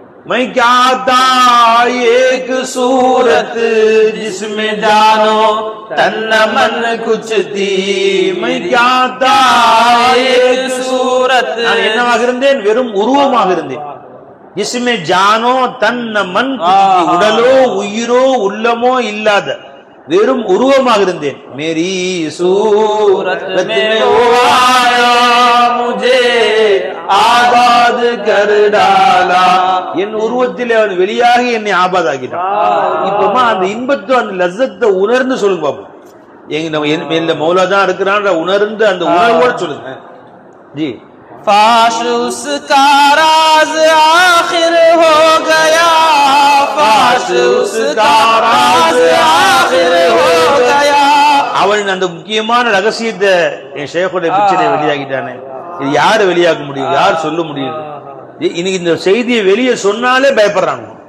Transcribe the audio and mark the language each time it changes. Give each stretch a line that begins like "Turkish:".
Hindi: मैं क्या था एक सूरत जिसमें जानो तन मन कुछ थी, मैं क्या था एक सूरत,
Tamil: நான் என்னவாக இருந்தேன்? வெறும் உருவமாக இருந்தேன்.
Hindi: जिसमें जानो तन मन कुछ थी,
Tamil: உடலோ உயிரோ உள்ளமோ இல்லாத வெறும் உருவமாக இருந்தேன்.
Hindi: मेरी सूरत में वो आया मुझे ஆபாத் कर डाला,
Tamil: என் உருவத்தில் அவன் வெளியாகி என்னை ஆபாத் ஆக்கிட்டான். இப்பமா அந்த இன்பத்தை அந்த லஸ்ஸத்தை உணர்ந்து சொல்லுங்க பாப்போம். எங்க மௌலா தான் இருக்கிறான் உணர்ந்து அந்த உணர்வோடு சொல்லுங்க. ஜி.
Hindi: फाश उसका राज आखिर हो गया, फाश उसका राज आखिर हो गया.
Tamil: அவன் அந்த முக்கியமான ரகசியத்தை என் ஷேഖுடைய பிச்சரை வெளியாகிட்டானே. இது யாரு வெளியாக்க முடியும்? யார் சொல்ல முடியும்? இன்னைக்கு இந்த செய்தியை வெளியே சொன்னாலே பயப்படுறாங்க.